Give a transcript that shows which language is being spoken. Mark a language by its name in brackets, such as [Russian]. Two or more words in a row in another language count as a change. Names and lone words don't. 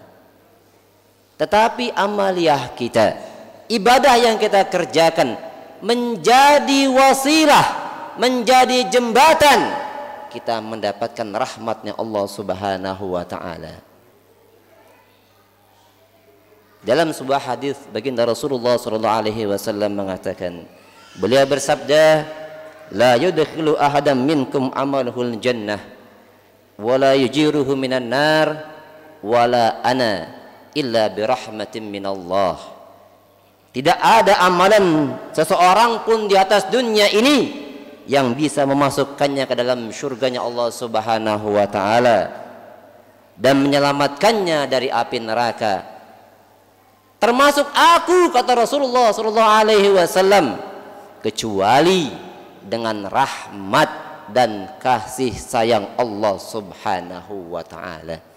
[Indonesian] Tetapi amaliyah kita, ibadah yang kita kerjakan, menjadi wasilah, menjadi jembatan kita mendapatkan rahmatnya Allah [Arabic] سبحانه وتعالى. [Indonesian] Dalam sebuah hadis baginda Rasulullah SAW mengatakan, beliau bersabda, [Arabic] "لا يدخل أحدا منكم عمله الجنة ولا يجيره من النار ولا أنا إلا برحمة من الله." [Indonesian] Tidak ada amalan seseorang pun di atas dunia ini yang bisa memasukkannya ke dalam surganya Allah [Arabic] سبحانه وتعالى [Indonesian] dan menyelamatkannya dari api neraka, termasuk aku, kata Rasulullah [Arabic] صلى الله عليه وسلم, [Indonesian] kecuali dengan rahmat dan kasih sayang Allah [Arabic] سبحانه وتعالى.